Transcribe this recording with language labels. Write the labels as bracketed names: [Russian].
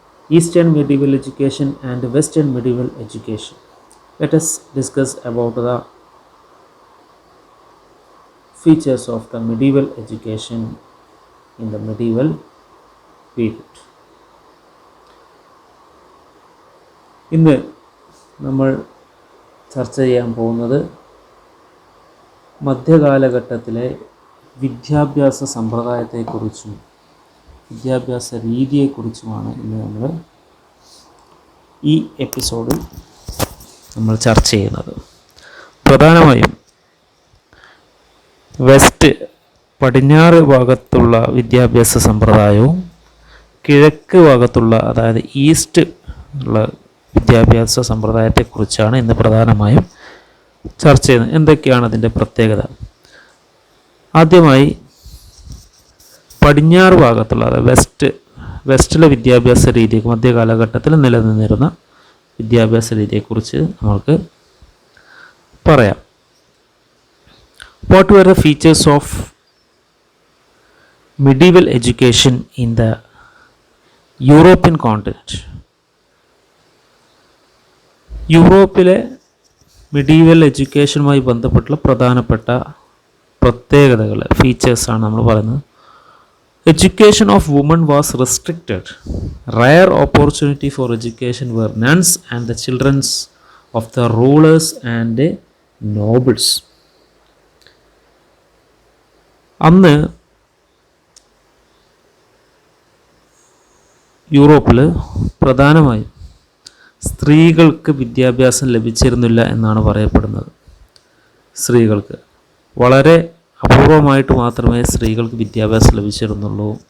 [English] Eastern medieval education and Western medieval education. Let us discuss about the features of the medieval education in the medieval period. [Malayalam] ഇന്ന് നമ്മൾ ചർച്ച ചെയ്യാൻ പോകുന്നത് മധ്യകാലഘട്ടത്തിലെ വിദ്യാഭ്യാസ സമ്പ്രദായത്തെക്കുറിച്ചും വിദ്യാഭ്യാസ രീതിയെക്കുറിച്ചുമാണ് ഇന്ന് നമ്മൾ ഈ എപ്പിസോഡിൽ നമ്മൾ ചർച്ച ചെയ്യുന്നത്. പ്രധാനമായും വെസ്റ്റ് പടിഞ്ഞാറ് ഭാഗത്തുള്ള വിദ്യാഭ്യാസ സമ്പ്രദായവും കിഴക്ക് ഭാഗത്തുള്ള അതായത് ഈസ്റ്റ് ഉള്ള വിദ്യാഭ്യാസ സമ്പ്രദായത്തെക്കുറിച്ചാണ് ഇന്ന് പ്രധാനമായും ചർച്ച ചെയ്യുന്നത്. എന്തൊക്കെയാണ് അതിൻ്റെ പ്രത്യേകത? ആദ്യമായി പടിഞ്ഞാറ് ഭാഗത്തുള്ള അതായത് വെസ്റ്റിലെ വിദ്യാഭ്യാസ രീതി, മധ്യകാലഘട്ടത്തിൽ നിലനിന്നിരുന്ന വിദ്യാഭ്യാസ രീതിയെക്കുറിച്ച് നമുക്ക് പറയാം. [English] What were the features of medieval education in the European continent? [Malayalam] യൂറോപ്പിലെ മെഡീവൽ എഡ്യൂക്കേഷനുമായി ബന്ധപ്പെട്ടുള്ള പ്രധാനപ്പെട്ട പ്രത്യേകതകൾ, ഫീച്ചേഴ്സാണ് നമ്മൾ പറയുന്നത്. [English] Education of women was restricted. Rare opportunity for education were nuns and the children of the rulers and nobles. [Malayalam] അന്ന് യൂറോപ്പിൽ പ്രധാനമായും സ്ത്രീകൾക്ക് വിദ്യാഭ്യാസം ലഭിച്ചിരുന്നില്ല എന്നാണ് പറയപ്പെടുന്നത്. സ്ത്രീകൾക്ക് വളരെ അപൂർവമായിട്ട് മാത്രമേ സ്ത്രീകൾക്ക് വിദ്യാഭ്യാസം ലഭിച്ചിരുന്നുള്ളൂ.